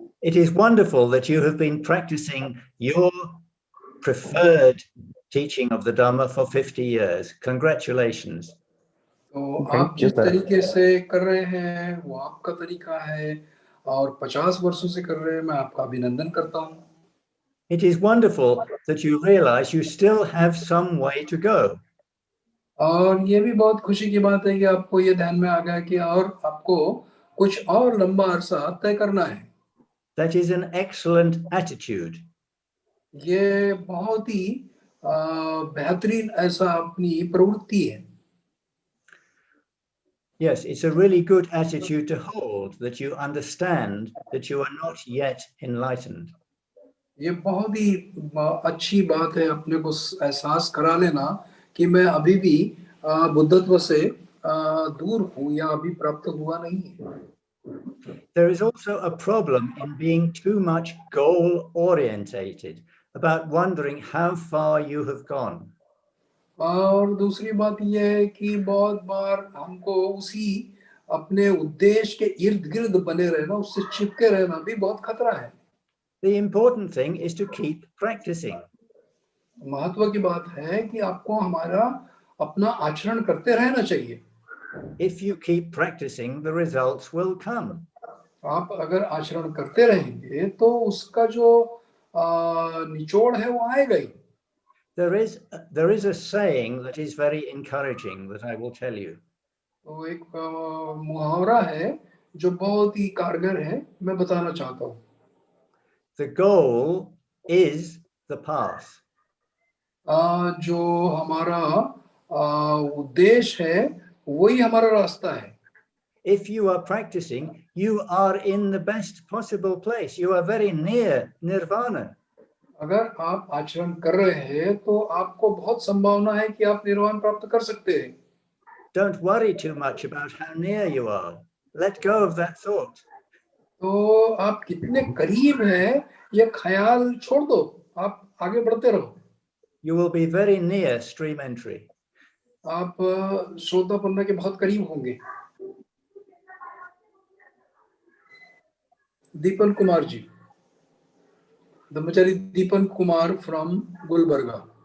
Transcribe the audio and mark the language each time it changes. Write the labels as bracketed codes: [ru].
[en] It is wonderful that you have been practicing your preferred teaching of the Dhamma for 50 years. Congratulations. [hi] तो आप जिस तरीके से कर रहे हैं वो आपका तरीका है, और 50 वर्षों से कर रहे हैं, मैं आपका अभिनंदन करता हूँ। [en] It is wonderful that you realize you still have some way to go. [hi] और ये भी बहुत खुशी की बात है कि आपको ये ध्यान में आ गया कि और आपको कुछ और लंबा अरसा तय करना है। [en] That is an excellent attitude. [hi] ये बहुत ही बेहतरीन ऐसा अपनी प्रवृत्ति है। [en] Yes, it's a really good attitude to hold, that you understand that you are not yet enlightened. [hi] ये बहुत ही अच्छी बात है अपने को एहसास करा लेना कि मैं अभी भी बुद्धत्व से दूर हूँ या अभी प्राप्त हुआ नहीं है। [en] There is also a problem in being too much goal orientated, about wondering how far you have gone. [hi] और दूसरी बात यह है कि बहुत बार हमको उसी अपने उद्देश्य के इर्द गिर्द बने रहना, उससे चिपके रहना भी बहुत खतरा है। [en] The important thing is to keep practicing. [hi] महत्व की बात है कि आपको हमारा अपना आचरण करते रहना चाहिए। [en] If you keep practicing, the results will come. [hi] आप अगर आचरण करते रहेंगे तो उसका जो निचोड़ है वो आएगा ही। [en] There is a saying that is very encouraging that I will tell you. [hi] तो एक मुहावरा है जो बहुत ही कारगर है, मैं बताना चाहता हूँ। [en] The goal is the path. [hi] जो हमारा उद्देश्य है वही हमारा रास्ता है। [en] If you are practicing, you are in the best possible place. You are very near nirvana. [hi] अगर आप आचरण कर रहे हैं तो आपको बहुत संभावना है कि आप निर्वाण प्राप्त कर सकते हैं। [en] Don't worry too much about how near you are. Let go of that thought. [hi] तो आप कितने करीब हैं ये ख्याल छोड़ दो, आप आगे बढ़ते रहो। [en] You will be very near stream entry. [hi] आप श्रोतापन्न के बहुत करीब होंगे। दीपन कुमार जी, ब्रह्मचारी दीपन कुमार [en] from Gulbarga.